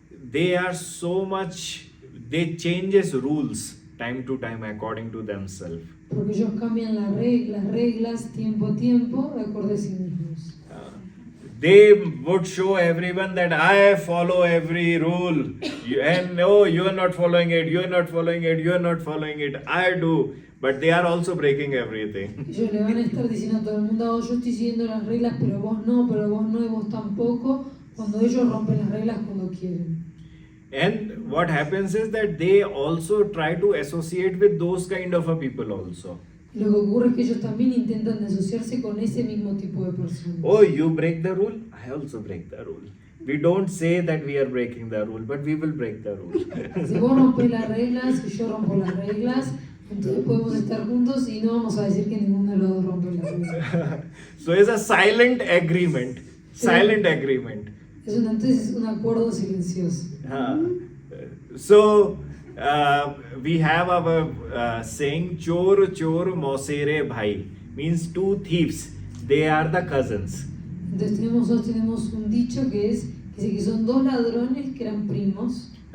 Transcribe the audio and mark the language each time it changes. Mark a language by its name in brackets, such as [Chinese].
[English] They are so much, they changes rules time to time according to themselves. [Spanish] Porque ellos cambian las reglas tiempo a tiempo de acuerdo a sí mismos. [English] They would show everyone that I follow every rule, and no, you are not following it, you are not following it, you are not following it. I do, but they are also breaking everything. [Spanish] Ellos le van a estar diciendo a todo el mundo, oh, yo estoy siguiendo las reglas, pero vos no, y vos tampoco, cuando ellos rompen las reglas cuando quieren. [English] And what happens is that they also try to associate with those kind of a people also. [Spanish] Y lo que ocurre es que ellos también intentan asociarse con ese mismo tipo de personas. [English] Oh, you break the rule, I also break the rule. We don't say that we are breaking the rule, but we will break the rule. [Spanish] Si vos rompes las reglas y yo rompo las reglas, entonces podemos estar juntos y no vamos a decir que ninguno de los dos rompe las reglas. [English] So it's a silent agreement. Silent agreement. [Spanish] Entonces es un acuerdo silencioso. [English] So we have our saying [Hindi] chor chor mausere bhai, [English] means two thieves, they are the cousins. [Spanish] Entonces tenemos un dicho que dice que son dos ladrones que eran primos.